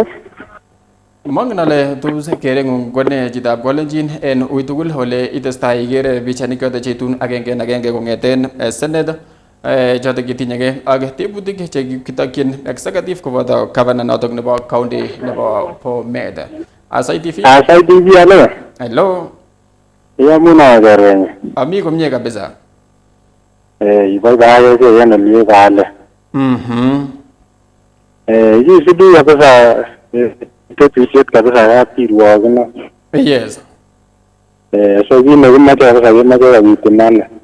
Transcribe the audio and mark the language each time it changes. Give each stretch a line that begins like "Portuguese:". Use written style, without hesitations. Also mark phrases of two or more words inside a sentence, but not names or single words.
Kalenjin: Mongen ale tos kerengung kone chitab kolenjin en uitugul ole itestai ikere pichanik choto cheitun agenge en agenge kongeten Senate choto kitinyege ak tebutik chekitokyin executive koboto governor notok nebo county nebo Bomet. Asai TV. Asai TV alo. Hello. Iyamuna kerwenye. Ami komye kabisa. Iboiboiye ke en ole kaale. Yisubi kabisa tetusiet kabisa kapkirwok ino. Yes. So kit nekimache kabisa kimache kobit imani.